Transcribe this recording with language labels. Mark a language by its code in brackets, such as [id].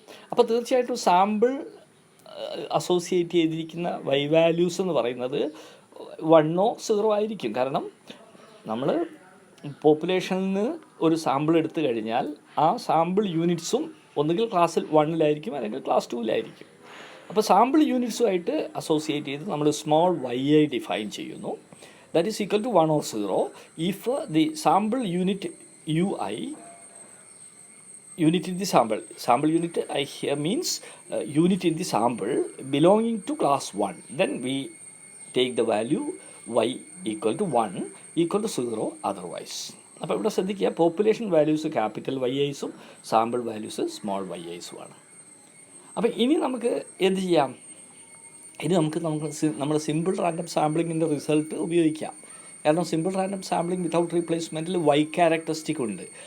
[ml] അപ്പോൾ തീർച്ചയായിട്ടും sample associate ചെയ്തിരിക്കുന്ന വൈ വാല്യൂസ് എന്ന് പറയുന്നത് 1 or 0 ആയിരിക്കും. കാരണം നമ്മൾ പോപ്പുലേഷനിൽ നിന്ന് ഒരു സാമ്പിൾ എടുത്തു കഴിഞ്ഞാൽ ആ സാമ്പിൾ യൂണിറ്റ്സും ഒന്നുകിൽ ക്ലാസ്സിൽ 1-ലായിരിക്കും അല്ലെങ്കിൽ ക്ലാസ് 2-ലായിരിക്കും. അപ്പോൾ സാമ്പിൾ യൂണിറ്റ്സുമായിട്ട് അസോസിയേറ്റ് ചെയ്ത് നമ്മൾ സ്മോൾ വൈ ഐ ഡിഫൈൻ ചെയ്യുന്നു. [en] That is equal to 1 or 0 if the sample unit u i, unit in the sample unit I here means unit in the sample belonging to class 1, then we take the value y equal to 1 equal to 0 otherwise. [ml] അപ്പോൾ ഇവിടെ ശ്രദ്ധിക്കുക, population values capital Y ഐസും sample values small Y ഐസുമാണ്. അപ്പോൾ ഇനി നമുക്ക് എന്ത് ചെയ്യാം? ഇനി നമുക്ക് നമ്മുടെ സിമ്പിൾ റാൻഡം സാമ്പിളിങ്ങിൻ്റെ റിസൾട്ട് ഉപയോഗിക്കാം. കാരണം simple random sampling without റീപ്ലേസ്മെൻറ്റിൽ Y characteristic ഉണ്ട്.